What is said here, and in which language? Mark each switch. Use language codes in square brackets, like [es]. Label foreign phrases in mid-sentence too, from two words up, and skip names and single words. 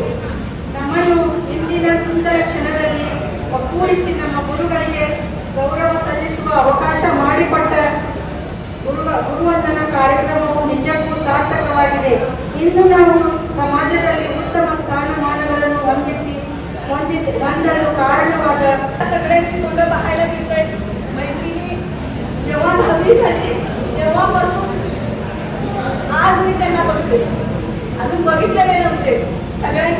[kn] ನಮ್ಮನ್ನು ಇಂದಿನ ಸುಂದರ ಕ್ಷಣದಲ್ಲಿ ಒಗ್ಗೂಡಿಸಿ ನಮ್ಮ ಗುರುಗಳಿಗೆ ಗೌರವ ಸಲ್ಲಿಸುವ ಅವಕಾಶ ಮಾಡಿಕೊಟ್ಟ ಗುರುವಂದನ ಕಾರ್ಯಕ್ರಮವು ನಿಜಕ್ಕೂ ಸಾರ್ಥಕವಾಗಿದೆ. ಇಂದು ನಾವು ಸಮಾಜದಲ್ಲಿ ಉತ್ತಮ ಸ್ಥಾನಮಾನಗಳನ್ನು ಹೊಂದಲು कारणवाद [mr] सगळ्यांची तोंड पाहायला मिळतंय. मैत्रिणी जेव्हा 10वी झाली तेव्हापासून आज मी त्यांना बघते. अजून बघितलेले नव्हते.